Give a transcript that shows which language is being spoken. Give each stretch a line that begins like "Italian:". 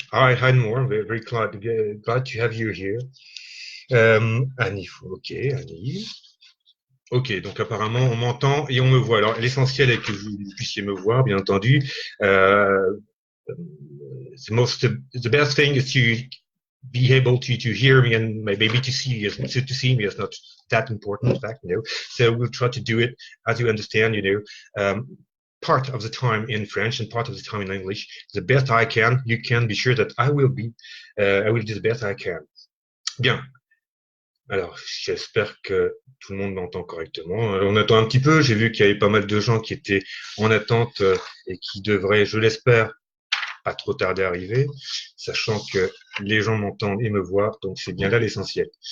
English: Hi, Anne Very, very glad to have you here. Annie, ok, Annie.
French: Ok, donc apparemment on m'entend et on me voit. Alors l'essentiel est que vous puissiez me voir, bien entendu.
English: Euh, the best thing is to be able to hear me and maybe to see me is not that important, in fact. So we'll try to do it as you understand. Part of the time in French and part of the time in English, the best I can. You can be sure that I will do the best I can.
French: Bien. Alors, j'espère que tout le monde m'entend correctement. On attend un petit peu. J'ai vu qu'il y avait pas mal de gens qui étaient en attente et qui devraient, je l'espère, pas trop tarder à arriver, sachant que les gens m'entendent et me voient, donc c'est bien là l'essentiel.